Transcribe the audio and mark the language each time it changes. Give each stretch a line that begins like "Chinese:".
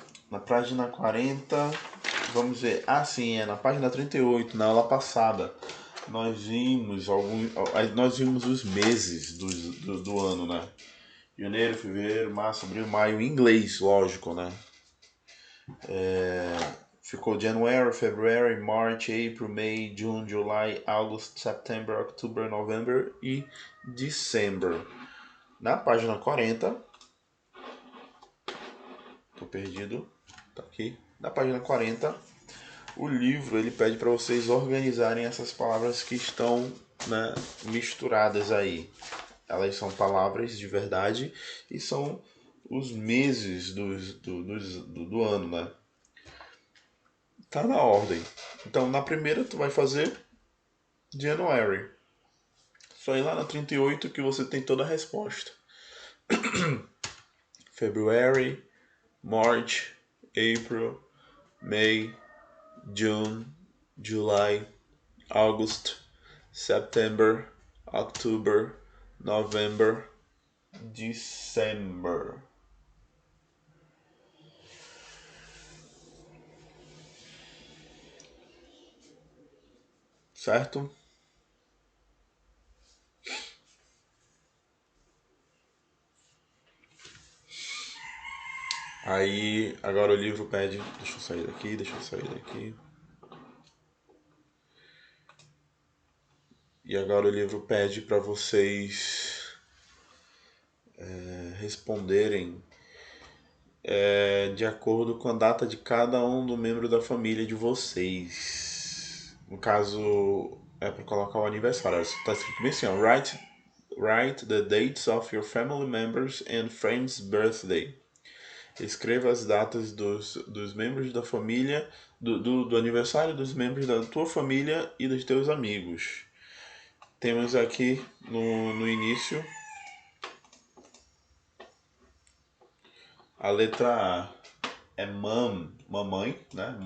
Portuguese: Na página 40, vamos ver. Sim, na página 38, na aula passada, nós vimos os meses do ano, né? Janeiro, fevereiro, março, abril, maio, em inglês, lógico, né? Ficou
English: January, February, March, April, May, June, July, August, September, October, November e December.
Portuguese: Na página 40, tô perdido, tá aqui. Na página 40, o livro ele pede para vocês organizarem essas palavras que estão, né, misturadas aí. Elas são palavras de verdade e são os meses do ano, né? Tá na ordem. Então, na primeira tu vai fazer January. Só ir lá na 38 que você tem toda a resposta.
English: February, March, April, May, June, July, August, September, October, November, December.
Portuguese: Certo? Aí, agora o livro pede. Deixa eu sair daqui. E agora o livro pede para vocês responderem de acordo com a data de cada um do membro da família de vocês. No caso, é para colocar o aniversário. Está escrito bem assim, ó,
English: write the dates of your family members and friends' birthday.
Portuguese: Escreva as datas dos membros da família, do aniversário dos membros da tua família e dos teus amigos. Temos aqui no início a letra A é mom, mamãe, né?